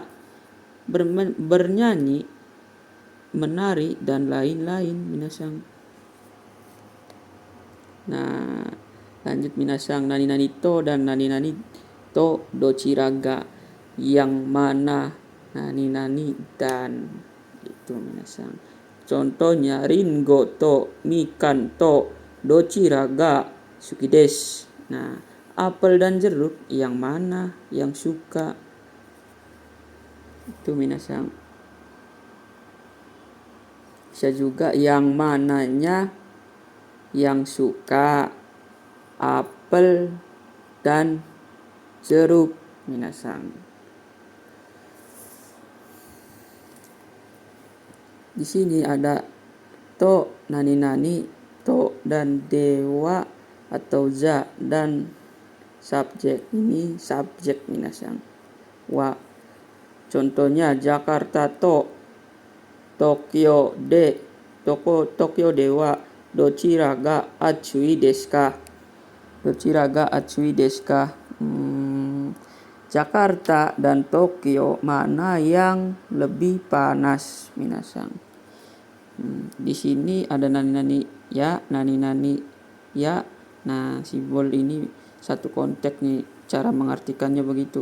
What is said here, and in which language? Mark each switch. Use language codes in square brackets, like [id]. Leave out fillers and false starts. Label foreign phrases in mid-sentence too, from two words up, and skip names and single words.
[id] Bernyanyi, menari dan lain-lain minasang. Nah, lanjut minasang. [ja] 何と [id] dan [ja] 何とどちらが, [id] yang mana nani dan itu minasang. [ja] Contohnya りんごとみかんとどちらが好きです. [id] Nah, apel dan jeruk yang mana yang suka, itu minasang. Bisa juga yang mananya yang suka apel dan jeruk minasang. Di sini ada to, [ja] 何と [id] dan dewa atau za dan subjek. Ini subjek minasang. Wa. Contohnya Jakarta to, [ja] 東京では、どちらが暑いですか? [id] Jakarta dan Tokyo mana yang lebih panas minasang. Di sini ada nani ya. Nah, simbol ini satu konteks nih, cara mengartikannya begitu.